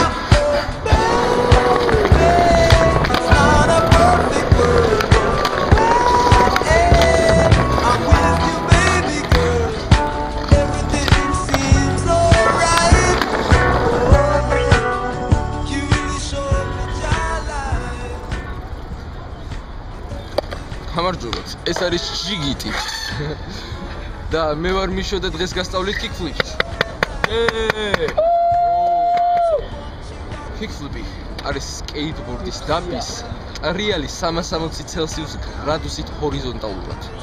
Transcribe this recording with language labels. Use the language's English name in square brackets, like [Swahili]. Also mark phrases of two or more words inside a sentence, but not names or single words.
[English] Oh, baby, it's not a perfect world, but hey, I'm with you, baby girl. Everything seems alright. Oh, you really showed me your life. [Georgian] გამარჯობათ. ეს არის ჟიგიტი. და მე ვარ მიშო და დღეს გასწავლით kickflip-ს. Kickflip-ი არის სკეიტბორდის დაბის რეალი 360 ცელსიუს გრადუსით ჰორიზონტალურად.